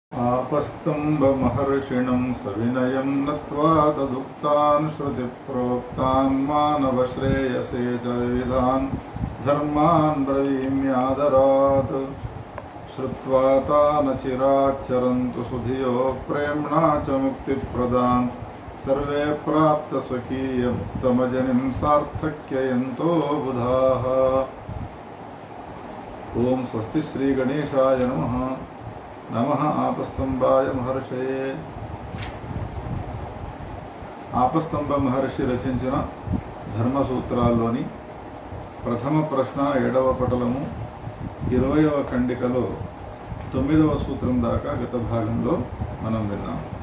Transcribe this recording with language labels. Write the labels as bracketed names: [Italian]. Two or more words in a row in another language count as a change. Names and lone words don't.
[Sanskrit] आपस्तम्भमहर्षिणं सविनयं नत्वा तदुक्तान् श्रुतिप्रोक्तान् मानवश्रेयसे च विविधान् धर्मान् ब्रवीम्यादरात् श्रुत्वा तान् चिराच्चरन्तु सुधियो प्रेम्णा च मुक्तिप्रदान् सर्वे प्राप्तस्वकीयमुत्तमजनिं सार्थक्ययन्तो बुधाः। ओं स्वस्ति श्रीगणेशाय नमः। नमः आपस्तंभाय महर्षये। [Telugu] ఆపస్తంభ మహర్షి రచించిన ధర్మసూత్రాల్లోని ప్రథమ ప్రశ్న 7వ పటలము 20వ ఖండికలో 9వ సూత్రం దాకా గత భాగంలో మనం విన్నాం.